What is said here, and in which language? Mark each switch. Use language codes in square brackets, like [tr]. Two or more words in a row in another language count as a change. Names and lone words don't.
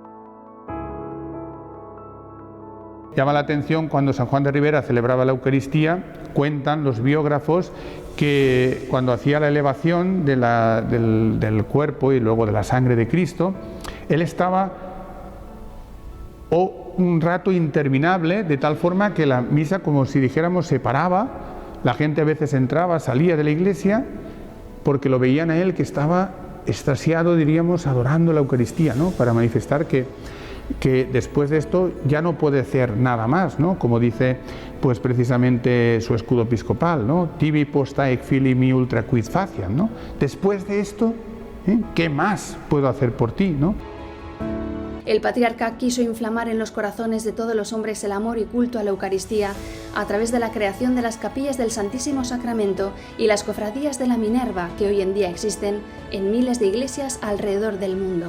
[es] Llama la atención cuando San Juan de Ribera celebraba la Eucaristía, cuentan los biógrafos que cuando hacía la elevación del cuerpo y luego de la sangre de Cristo, él estaba un rato interminable, de tal forma que la misa, como si dijéramos, se paraba, la gente a veces entraba, salía de la iglesia, porque lo veían a él que estaba extasiado, diríamos, adorando la Eucaristía, ¿no? Para manifestar que que después de esto ya no puede hacer nada más, ¿no? Como dice pues precisamente su escudo episcopal, ¿no? [la] Tibi posta ec filii ultra quid faciam, [es] ¿no? Después de esto, ¿qué más puedo hacer por ti, ¿no? El patriarca quiso inflamar en los corazones de todos los hombres el amor y culto a la Eucaristía a través de la creación de las capillas del Santísimo Sacramento y las cofradías de la Minerva, que hoy en día existen en miles de iglesias alrededor del mundo.